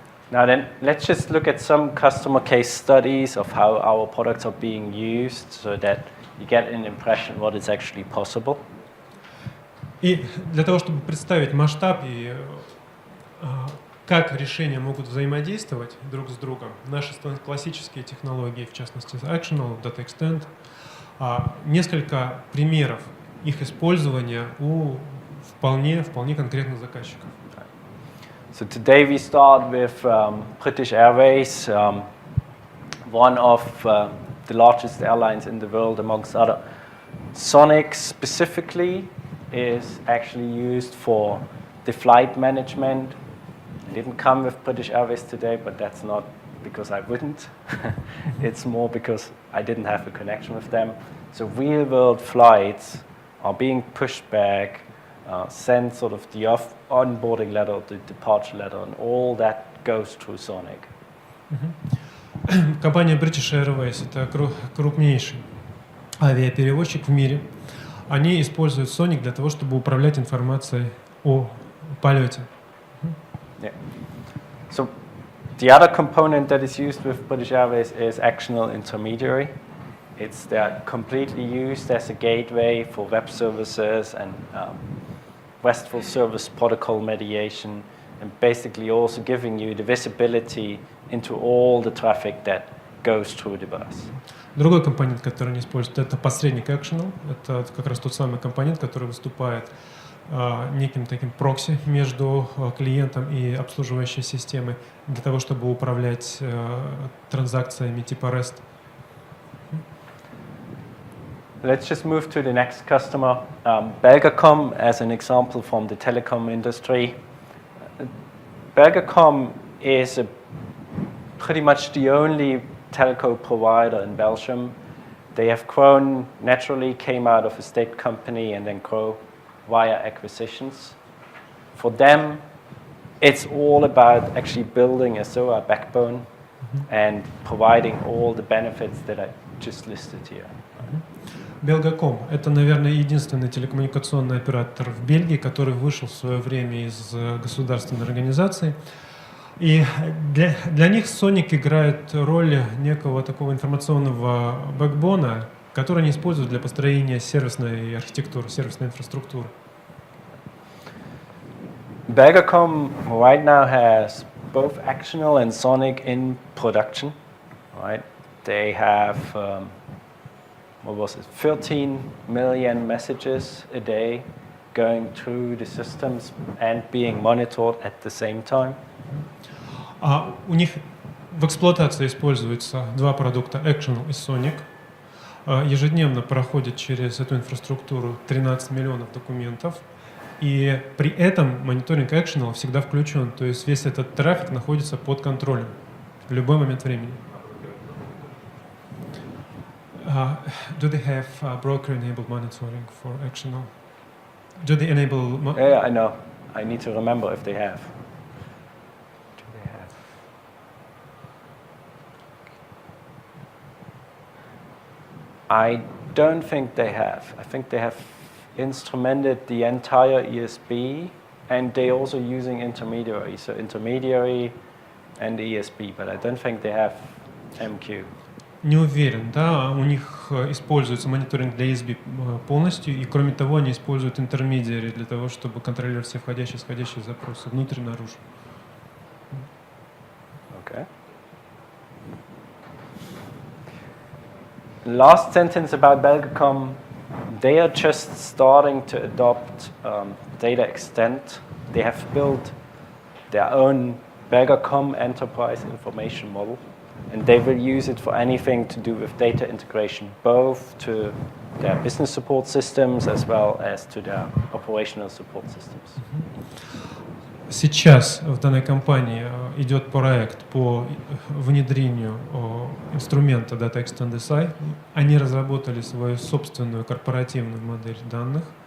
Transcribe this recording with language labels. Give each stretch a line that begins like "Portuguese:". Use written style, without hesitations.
English: Now then, let's just look at some customer case studies of how our products are being used so that you get an impression what is actually possible.
Russian: И для того, чтобы представить масштаб и как решения могут взаимодействовать друг с другом, наши классические технологии, в частности, Actional, Data Extend, несколько примеров их использования у вполне конкретных заказчиков.
English: So today we start with British Airways, one of the largest airlines in the world, amongst other. Sonic specifically is actually used for the flight management. It didn't come with British Airways today, but that's not because I wouldn't. It's more because I didn't have a connection with them. So real-world flights are being pushed back, send sort of the onboarding letter, the departure letter, and all that goes through Sonic.
Russian: Компания British Airways — это крупнейший авиаперевозчик в мире. Они используют Sonic для того, чтобы управлять информацией о полете.
English: Yeah. So the other component that is used with British Airways is actional intermediary. They're completely used as a gateway for web services and RESTful service protocol mediation, and basically also giving you the visibility into all the traffic that goes through the bus.
Russian: Другой компонент, который они используют, это посредник Actional. Это как раз тот самый компонент, который выступает неким таким прокси между клиентом и обслуживающей системой для того, чтобы управлять транзакциями типа REST.
English: Let's just move to the next customer. Belgacom, as an example from the telecom industry. Belgacom is pretty much the only telco provider in Belgium. They have grown naturally, came out of a state company and then grow via acquisitions. For them, it's all about actually building a SOA backbone and providing all the benefits that I just listed here.
Russian: Belgacom — это, наверное, единственный телекоммуникационный оператор в Бельгии, который вышел в свое время из государственной организации. И для них Sonic играет роль некого такого информационного бэкбона, который они используют для построения сервисной архитектуры, сервисной инфраструктуры.
English: Belgacom right now has both Actional and Sonic in production. Right? They have 13 million messages a day going through the systems and being monitored at the same time.
Russian: У них в эксплуатации используются два продукта Actional и Sonic. Ежедневно проходит через эту инфраструктуру 13 миллионов документов. И при этом мониторинг Actional всегда включен, то есть весь этот трафик находится под контролем в любой момент времени.
English: Do they have broker-enabled monitoring for Actional? Do they enable? Yeah, I know. I need to remember if they have. Do they have? I don't think they have. I think they have instrumented the entire ESB, and they're also using intermediary. So intermediary and ESB, but I don't think they have MQ.
Russian: Не уверен, да, у них используется мониторинг для ESB полностью, и кроме того они используют интермедиари для того, чтобы контролировать все входящие и исходящие запросы внутрь и наружу.
English: Okay. Last sentence about Belgacom. They are just starting to adopt data extent. They have built their own Belgacom enterprise information model. And they will use it for anything to do with data integration, both to their business support systems as well as to their operational support systems.
Russian: Сейчас в данной компании идет проект по внедрению инструмента Data Extend SI. Они разработали свою собственную корпоративную модель данных.